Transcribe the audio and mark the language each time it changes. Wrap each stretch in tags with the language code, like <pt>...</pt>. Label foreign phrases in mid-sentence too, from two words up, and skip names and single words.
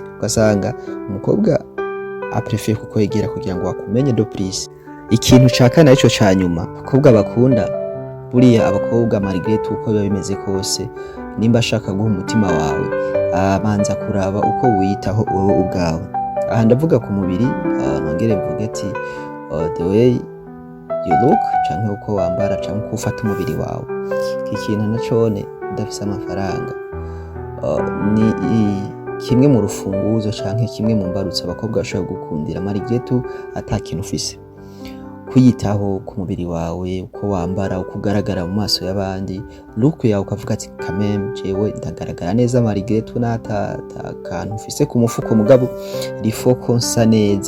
<rn>Ugasanga umukobwa aprefere kukwegera kugira ngo akumenye</rn> <fr>do plus.</fr> <rn>Ikintu ca kane arico ca nyuma abakobwa bakunda, buriya abakobwa malgré uko biba bimeze kose, nimba ashaka guha umutima wawe abanza kuraba uko wiyitaho wowe ubwawe. Aha ndavuga ku mubiri, nongere mvuge ati</rn> <en>the way you look</en> <rn>canke uko wambara canke uko ufata umubiri wawe. Iki kintu nacone udafise amafaranga ni kimwe mu rufunguzo canke kimwe mu mbarutso abakobwa bashobora gukundira malgré ata kintu ufise. Kwiyitaho ku mubiri wawe, uko wambara, uko ugaragara mu maso y'abandi, look yawe ukavuga ati</rn> <fr>quand même</fr> <rn>jewe ndagaragara neza malgré nata kantu ufise ku mufuko, mugabo rifo ko nsa neza.</rn>